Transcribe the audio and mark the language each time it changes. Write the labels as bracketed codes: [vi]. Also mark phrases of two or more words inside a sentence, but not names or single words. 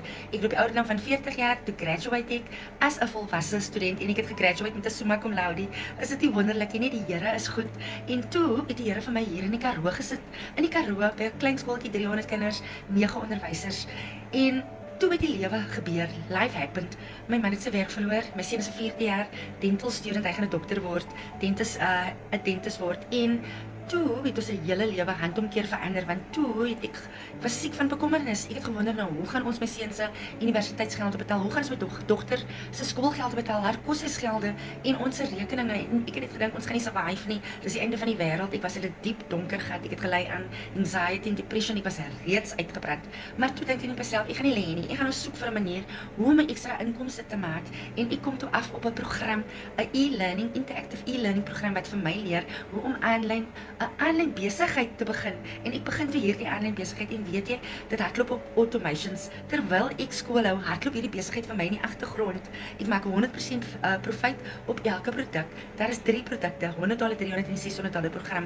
[af] Ek het op die ouderdom van 40 jaar toe graduate ek as 'n volwasse student en ek het gegraduate met 'n [la] summa cum laude. [af] Is dit nie wonderlik nie? Die Here is goed. En toe het die Here vir my hier in die Karoo gesit. In die Karoo by 'n klein skooltjie 300 kinders, 9 onderwysers. En toe het die lewe gebeur, [en] life happened. [af] My man het sy werk verloor, my seun is 'n 4de jaar [en] dental student, [af] hy gaan 'n dokter word, 'n dentist word. En toe het ons 'n hele lewe handomkeer verander, want toe het ek was siek van bekommernis. Ek het gewonder nou, hoe gaan ons my seun se universiteitsgeld betaal? Hoe gaan ons my dogter se skoolgeld betaal, haar koshuisgelde en ons rekeninge? En ek het net gedink ons gaan nie survive nie. Dis die einde van die wêreld. Ek was in 'n diep donker gat. Ek het gelei aan anxiety en depression. Ek was reeds uitgebrand. Maar toe dink ek net myself, ek gaan nie lê nie. Ek gaan nou soek vir 'n manier hoe om 'n ekstra inkomste te maak. En ek kom toe af op 'n program, 'n e-learning, [en] interactive e-learning program [af] wat vir my leer hoe om 'n aanlyn besigheid te begin. En ek begin vir hierdie aanlyn besigheid en weet jy, dit hardloop op automations. Terwyl ek skool hou, hardloop hierdie besigheid vir my in die agtergrond. Ek maak 100% profit op elke produk. Daar is 3 produkte, $100, $300 en $600 program.